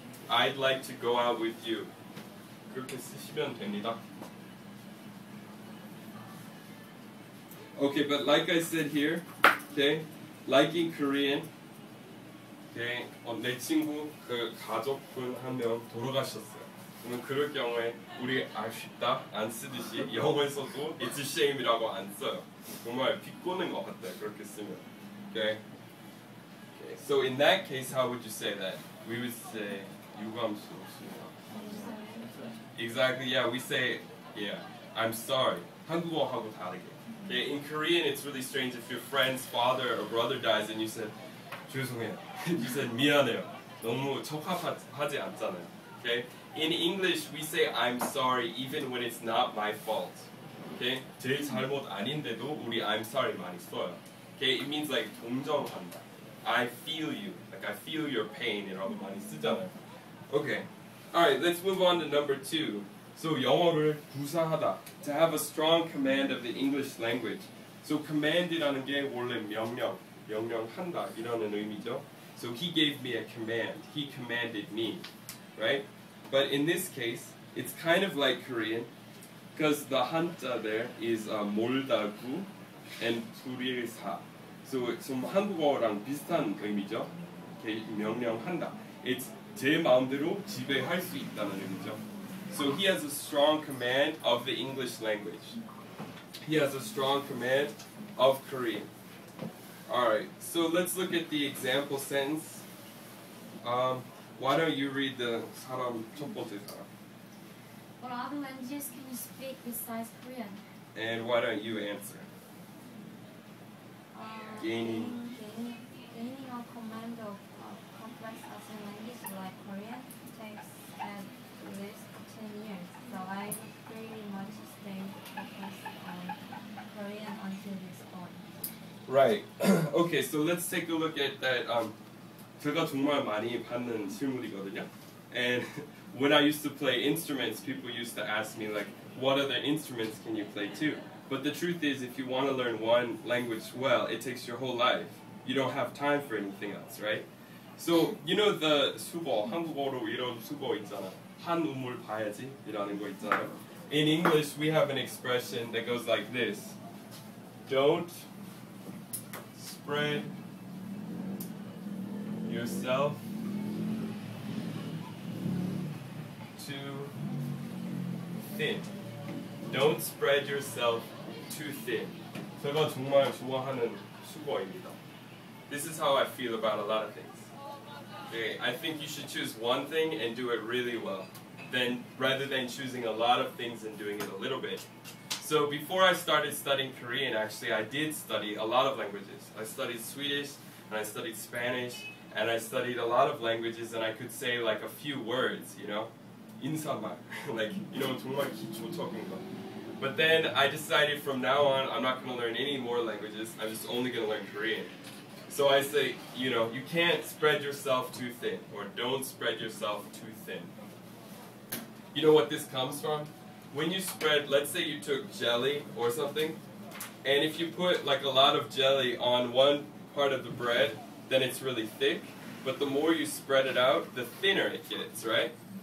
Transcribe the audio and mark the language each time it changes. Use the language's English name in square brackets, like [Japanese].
[English] I'd like to go out with you. [Korean] 그렇게 쓰시면 됩니다. [English] Okay, but like I said here, okay, like in Korean, okay, [Korean] 내 친구 그 가족분 한 명 돌아가셨어요. 그러면 그럴 경우에 우리 아쉽다 안 쓰듯이 영어에서도 [English] it's a shame [Korean] 이라고 안 써요. 정말 비꼬는 것 같아요. 그렇게 쓰면. Okay. Okay. [English] So in that case, how would you say that? We would say [Korean] 유감스럽습니다. [English] Exactly. Yeah, we say yeah. I'm sorry. [Korean] 한국어하고 다르게. [English] Okay. In Korean, it's really strange if your friend's father or brother dies and you said [Korean] 죄송해요. [English] You said [Korean] 미안해요. 너무 적합하지 않잖아요. [English] Okay. In English, we say I'm sorry even when it's not my fault. Okay? [Korean] 제 잘못 아닌데도 우리 [English] I'm sorry [Korean] 많이 써요. [English] Okay? It means like [Korean] 동정한다. [English] I feel you. Like I feel your pain [Korean] 이라고 많이 쓰잖아요. [English] Okay. Alright, let's move on to number 2. [Korean] So 영어를 구사하다. [English] To have a strong command of the English language. [Korean] So command이라는 게 원래 명령한다 이라는 의미죠. [English] So he gave me a command. He commanded me. Right? But in this case, it's kind of like Korean. Because the 한자 there is 몰다구 and 불일사. [Korean] So 좀 한국어랑 비슷한 의미죠. 명령한다. It's 제 마음대로 지배할 수 있다는 의미죠. [English] So he has a strong command of the English language. He has a strong command of Korean. Alright, so let's look at the example sentence. Why don't you read the [Korean] 사람, 첫 번째 사람? [English] What other languages can you speak besides Korean? And why don't you answer? Gaining a command of complex Asian language like Korean takes at least 10 years. So I pretty much stayed focused on Korean until this point. Right. Okay, so let's take a look at that. [Korean] 제가 정말 많이 받는 질문이거든요. [English] And when I used to play instruments, people used to ask me like, what other instruments can you play too? But the truth is, if you want to learn one language well, it takes your whole life. You don't have time for anything else, right? So, you know the [Korean] 수고, 한국어로 이런 수고 있잖아. 한 우물 봐야지 이라는 거 있잖아요. [English] In English, we have an expression that goes like this. Don't spread yourself too thin. Don't spread yourself too thin. [Korean] 제가 정말 좋아하는 수고입니다. [English] This is how I feel about a lot of things. Okay, I think you should choose one thing and do it really well, rather than choosing a lot of things and doing it a little bit. So before I started studying Korean, actually I did study a lot of languages. I studied Swedish, and I studied Spanish, and I studied a lot of languages, and I could say like a few words, you know? [Korean] 인사말, like, you know, 정말 기초적인 거. [English] But then I decided from now on, I'm not going to learn any more languages, I'm just only going to learn Korean. So I say, you know, you can't spread yourself too thin, or don't spread yourself too thin. You know what this comes from? When you spread, let's say you took jelly or something, and if you put like a lot of jelly on one part of the bread, then it's really thick, but the more you spread it out, the thinner it gets, right?